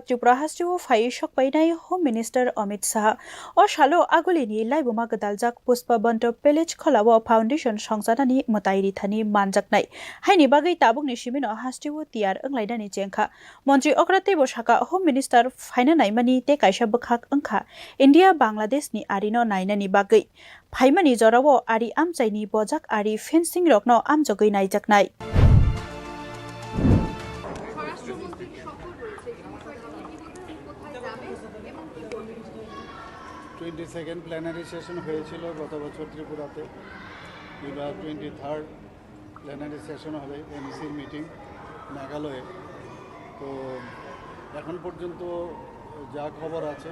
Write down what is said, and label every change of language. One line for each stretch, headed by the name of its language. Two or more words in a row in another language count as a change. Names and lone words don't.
Kok Borok: Tripura Hasteo phaiwi sokphainai
English: Home Minister
Kok Borok: Amit Shah o shalo agulini laibuma gadaljak Puspa Banto Village Kholawo Foundation songjanani mutairi thani manjaknai haini bagai tabukni simino Hasteo tiar anglaidani jengkha Montri Okra tebo saka
English: Home Minister
Kok Borok: phainanai mani te kaisa bkhak angkha India Bangladesh ni arino nainani bagai phaimani jorawo ari amchaini bojak ari fencing rokno amjogoi naijaknai
Bangla: 22nd
English: plenary session
Bangla: হয়েছিল গত বছর ত্রিপুরাতে এবার 23rd
English: plenary session
Bangla: হবে এমসির মিটিং মেঘালয়ে তো এখন পর্যন্ত যা খবর আছে